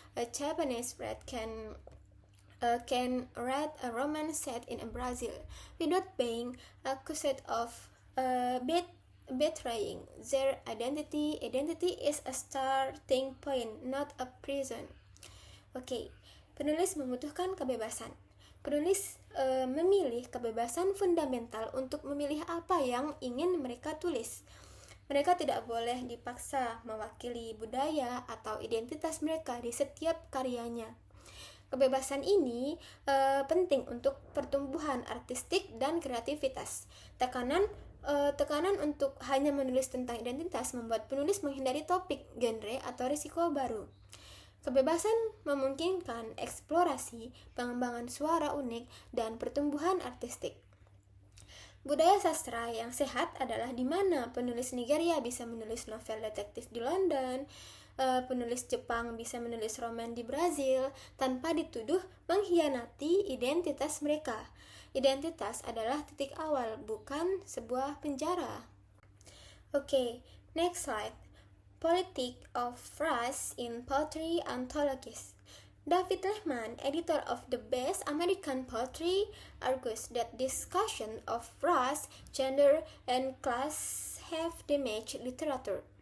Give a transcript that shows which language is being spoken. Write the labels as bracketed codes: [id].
[en] A Japanese writer can write a romance set in Brazil without being accused of betraying their identity. Identity is a starting point, not a prison. [id] Oke, penulis membutuhkan kebebasan. Penulis memilih kebebasan fundamental untuk memilih apa yang ingin mereka tulis. Mereka tidak boleh dipaksa mewakili budaya atau identitas mereka di setiap karyanya. Kebebasan ini penting untuk pertumbuhan artistik dan kreativitas. Tekanan untuk hanya menulis tentang identitas membuat penulis menghindari topik, genre, atau risiko baru. Kebebasan memungkinkan eksplorasi, pengembangan suara unik, dan pertumbuhan artistik. Budaya sastra yang sehat adalah di mana penulis Nigeria bisa menulis novel detektif di London, penulis Jepang bisa menulis roman di Brazil tanpa dituduh mengkhianati identitas mereka. Identitas adalah titik awal, bukan sebuah penjara. [en] Okay, next slide. Politics of Race in Poetry Anthologies. David Lehman, editor of the Best American Poetry, argues that discussion of race, gender, and class have damaged literature.